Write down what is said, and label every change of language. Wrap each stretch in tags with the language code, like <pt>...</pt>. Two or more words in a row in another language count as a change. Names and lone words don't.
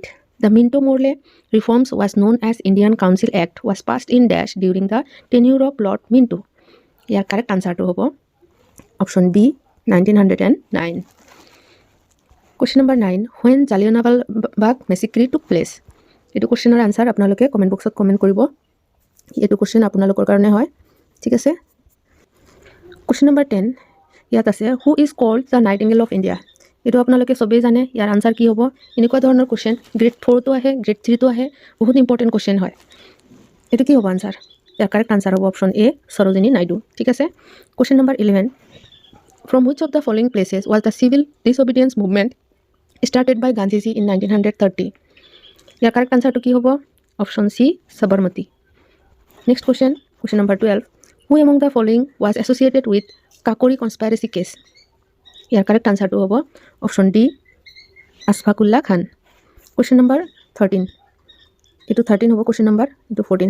<en>The Minto Morley reforms was known as Indian Council Act was passed in dash during the tenure of Lord Minto. Your correct answer to hobo option B 1909. Question number 9. When Jallianwala Bagh massacre took place?</en> <as>এইটো</as> <en>questionৰ answer</en> <as>আপোনালোকে</as> <en>comment boxত</en> <as>কমেণ্ট কৰিব। এইটো কুৱেশ্যন আপোনালোকৰ কাৰণে হয়। ঠিক আছে,</as> <en>question number</en> <as>10 ইয়াত আছে</as> <en>who is called the nightingale of India.</en> <as>এইটো আপোনালোকে চবেই জানে। ইয়াৰ আনসাৰ কি হ'ব? এনেকুৱা ধৰণৰ</as> <en>question grade</en> <as>4টো আহে, গ্ৰেড 3টো আহে, বহুত</as> <en>important question</en> <as>হয়। এইটো কি হ'ব আনসাৰ? ইয়াৰ</as> <en>correct answer</en> <as>হ'ব অপশ্যন এ সৰোজিনী নাইডু। ঠিক আছে,</as> <en>question number 11 from which of the following places was the civil disobedience movement started by Gandhiji in 1930?</en> <as>ইয়াৰ</as> <en>correct answerটো</en> <as>কি হ'ব? অপশ্যন চি সবৰমতী।</as> <en>next question, question number 12 who among the following was associated with Kakori conspiracy case?</en> <as>ইয়াৰ</as> <en>correct answerটো</en> <as>হ'ব অপশ্যন ডি আছফাকুল্লা খান।</as> <en>question number</en> <as>13 এইটো 13 হ'ব</as> <en>question number,</en> <as>এইটো 14।</as>